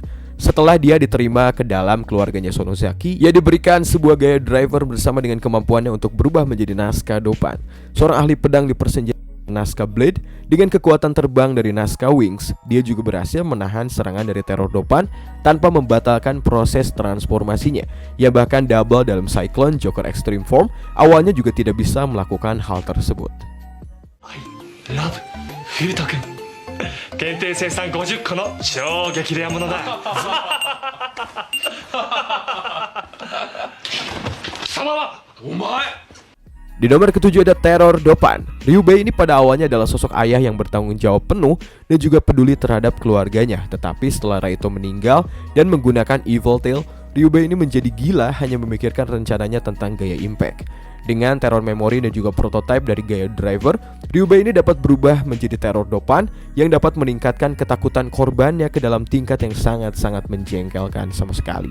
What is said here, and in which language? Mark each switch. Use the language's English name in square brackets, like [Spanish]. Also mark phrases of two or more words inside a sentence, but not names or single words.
[Indonesian] Setelah dia diterima ke dalam keluarganya Sonozaki, ia diberikan sebuah Gaia Driver bersama dengan kemampuannya untuk berubah menjadi Nazca Dopan, seorang ahli pedang di persenjataan Nazca Blade. Dengan kekuatan terbang dari Nazca Wings, dia juga berhasil menahan serangan dari teror Dopan tanpa membatalkan proses transformasinya. Ia bahkan double dalam Cyclone Joker Extreme Form. Awalnya juga tidak bisa melakukan hal tersebut. [English] I love Futo-kun. [Japanese] 限定生産50個の超激レアものだ。貴様はお前 [Indonesian] Di nomor ketujuh ada Terror Doppan. Ryubei ini pada awalnya adalah sosok ayah yang bertanggung jawab penuh dan juga peduli terhadap keluarganya. Tetapi setelah Raito meninggal dan menggunakan Evil Tail, Ryubei ini menjadi gila hanya memikirkan rencananya tentang gaya Impact. Dengan Terror Memory dan juga prototipe dari gaya Driver, Ryubei ini dapat berubah menjadi Terror Doppan yang dapat meningkatkan ketakutan korbannya ke dalam tingkat yang sangat-sangat menjengkelkan sama sekali.